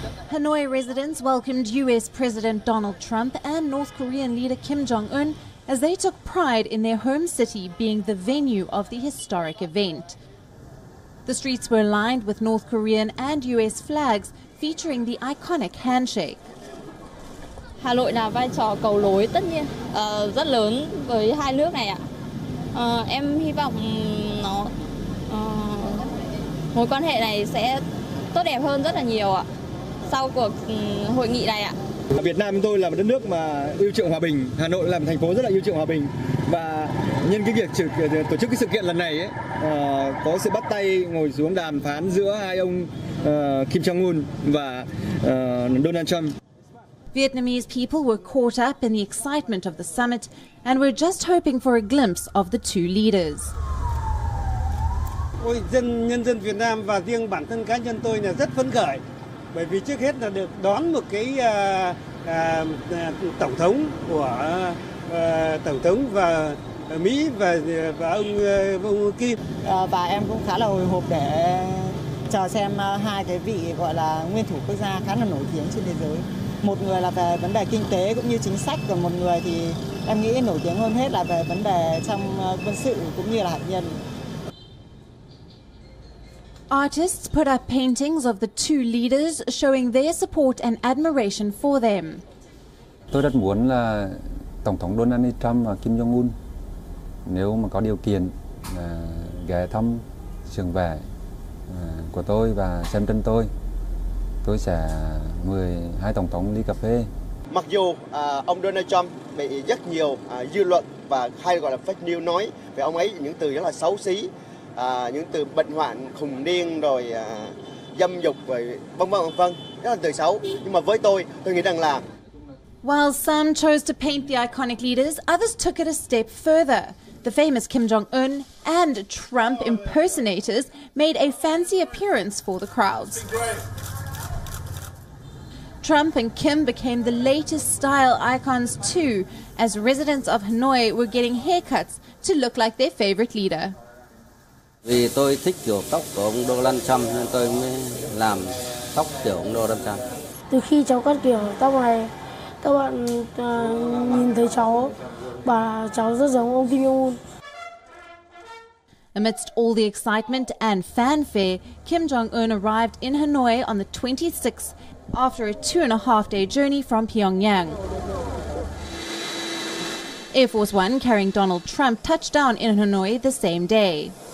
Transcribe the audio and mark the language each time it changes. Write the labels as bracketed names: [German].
[English] Hanoi residents welcomed US President Donald Trump and North Korean leader Kim Jong-un as they took pride in their home city being the venue of the historic event. The streets were lined with North Korean and US flags featuring the iconic handshake. [Vietnamese] Hà Nội là vai trò cầu nối tất nhiên rất lớn với hai nước này ạ. Em hy vọng mối quan hệ này sẽ tốt đẹp hơn rất là nhiều ạ sau cuộc hội nghị này ạ. Việt Nam chúng tôi là một đất nước mà yêu chuộng hòa bình, Hà Nội là một thành phố rất là yêu chuộng hòa bình, và nhân cái việc tổ chức cái sự kiện lần này ấy, có sự bắt tay ngồi xuống đàm phán giữa hai ông Kim Jong-un và Donald Trump. [English] Vietnamese people were caught up in the excitement of the summit and were just hoping for a glimpse of the two leaders. [Vietnamese] Nhân dân Việt Nam và riêng bản thân cá nhân tôi là rất phấn khởi, bởi vì trước hết là được đón một cái tổng thống của tổng thống và Mỹ và ông Kim. Và em cũng khá là hồi hộp để chờ xem hai cái vị gọi là nguyên thủ quốc gia khá là nổi tiếng trên thế giới. Một người là về vấn đề kinh tế cũng như chính sách, còn một người thì em nghĩ nổi tiếng hơn hết là về vấn đề trong quân sự cũng như là hạt nhân. [English] Artists put up paintings of the two leaders showing their support and admiration for them. [Vietnamese] Tôi rất muốn là Tổng thống Donald Trump và Kim Jong-un nếu mà có điều kiện ghé thăm trường vẽ của tôi và xem tranh tôi sẽ mời hai tổng thống đi cà phê. Mặc dù ông Donald Trump bị rất nhiều dư luận và hay gọi là fake news nói về ông ấy những từ rất là xấu xí, những từ bệnh hoạn, khùng điên, rồi dâm dục, rồi vân vân, rất là từ xấu. Nhưng mà với tôi nghĩ rằng là [English] While some chose to paint the iconic leaders, others took it a step further. The famous Kim Jong-un and Trump impersonators made a fancy appearance for the crowds. Trump and Kim became the latest style icons too, as residents of Hanoi were getting haircuts to look like their favorite leader. [Vietnamese] Vì tôi thích kiểu tóc của ông Donald Trump nên tôi mới làm tóc kiểu ông Donald Trump. Từ khi cháu cắt kiểu tóc này, các bạn nhìn thấy cháu và cháu rất giống ông Kim Jong-un. [English] Amidst all the excitement and fanfare, Kim Jong-un arrived in Hanoi on the 26th after a 2.5-day journey from Pyongyang. Air Force One carrying Donald Trump touched down in Hanoi the same day.